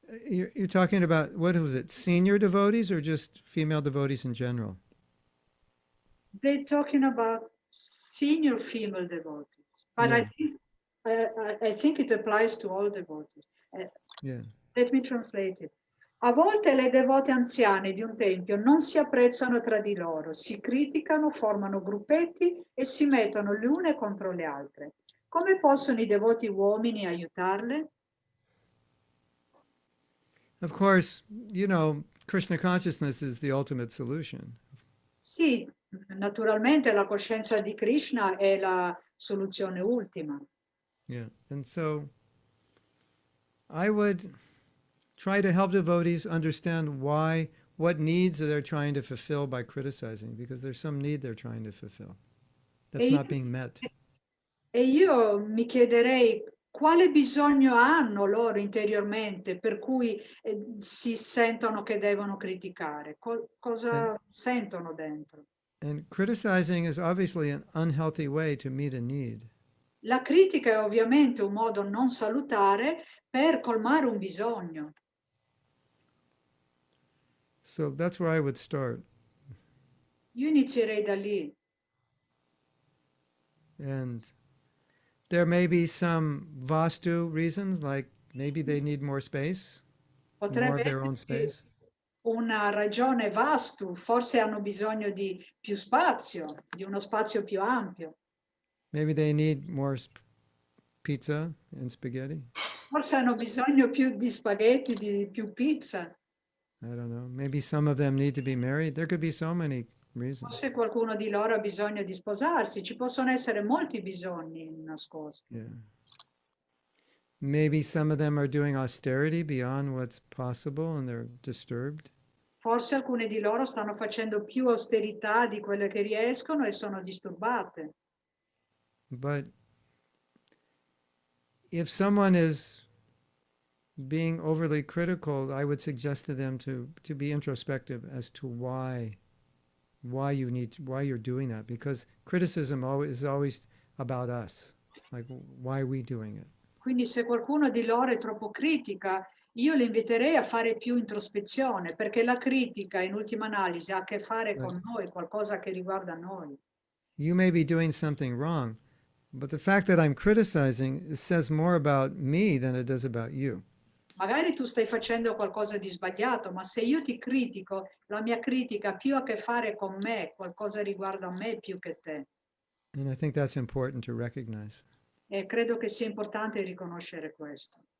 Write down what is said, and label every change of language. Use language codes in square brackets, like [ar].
[en] You're talking about, what was it, senior devotees or just female devotees in general? They're talking about senior female devotees, but Yeah. I think it applies to all devotees. Yeah. Let me translate it. [it] A volte le devote anziane di un tempio non si apprezzano tra di loro, si criticano, formano gruppetti e si mettono le une contro le altre. Come possono i devoti uomini aiutarle? [en] Of course, Krishna consciousness is the ultimate solution. [it] Sì, naturalmente la coscienza di Krishna è la soluzione ultima. [en] Yeah. And so I would try to help devotees understand what needs they're trying to fulfill by criticizing, because there's some need they're trying to fulfill that's not being met. [it] E io mi chiederei quale bisogno hanno loro interiormente per cui si sentono che devono criticare, cosa sentono dentro. [en] And criticizing is obviously an unhealthy way to meet a need. [it] La critica è ovviamente un modo non salutare per colmare un bisogno. [en] So that's where I would start. [it] Io inizierei da lì. [en] And there may be some vastu reasons, like maybe they need more space, more [it] Potrebbe [en] of their own [it] esserci [en] space. [it] una ragione vastu, forse hanno bisogno di più spazio, di uno spazio più ampio. [en] Maybe they need more pizza and spaghetti. [it] Forse hanno bisogno più di spaghetti, di più pizza. [en] I don't know. Maybe some of them need to be married. There could be so many reasons. [it] Forse qualcuno di loro ha bisogno di sposarsi, ci possono essere molti bisogni nascosti. [en] Yeah. Maybe some of them are doing austerity beyond what's possible and they're disturbed. [it] Forse alcune di loro stanno facendo più austerità di quelle che riescono e sono disturbate. [en] But if someone is being overly critical, I would suggest to them to be introspective as to why you're doing that, because criticism is always about us, like why are we doing it. [it] Quindi se qualcuno di loro è troppo critica, io li inviterei a fare più introspezione, perché la critica in ultima analisi ha a che fare con noi, qualcosa che riguarda noi. [en] You may be doing something wrong, but the fact that I'm criticizing, it says more about me than it does about you. [it] Magari tu stai facendo qualcosa di sbagliato, ma se io ti critico, la mia critica ha più a che fare con me, qualcosa riguarda me più che te. [en] And I think that's important to recognize. [it] E credo che sia importante riconoscere questo.